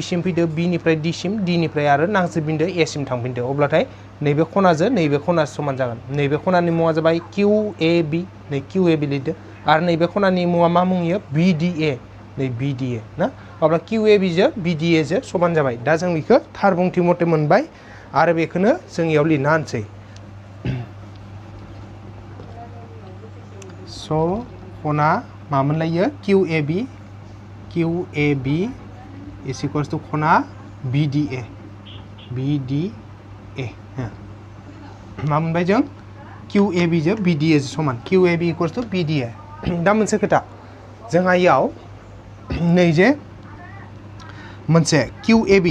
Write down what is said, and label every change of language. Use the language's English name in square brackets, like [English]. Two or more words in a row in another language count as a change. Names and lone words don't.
[Bodo] सिम फैदो B निफ्राय D सिम D निफ्राय आरो नांज्रिद बिन्दो A सिम थांफिनदो अब्लाथाय नैबे खनाजों नैबे खनाजों समान जागोन नैबे खनानि मुङा जाबाय QAB नै QAB लिरदो आरो नैबे खनानि मुङा मा मुं इयो BDA नै BDA ना अब्ला QAB जों BDA जों समान जाबाय दा जों बेखौ थार बुंथि मथे मोनबाय आरो बेखौनो जों इयाव लिरना होनसै स' खना मा मोनलायो QAB [English] is equals to [Bodo] खना BDA मा मोनबाय जों QAB जों BDA जों समान QAB [English] equals to [Bodo] BDA दा मोनसे खोथा जोंहा इयाव नै जे मोनसे QAB नि मान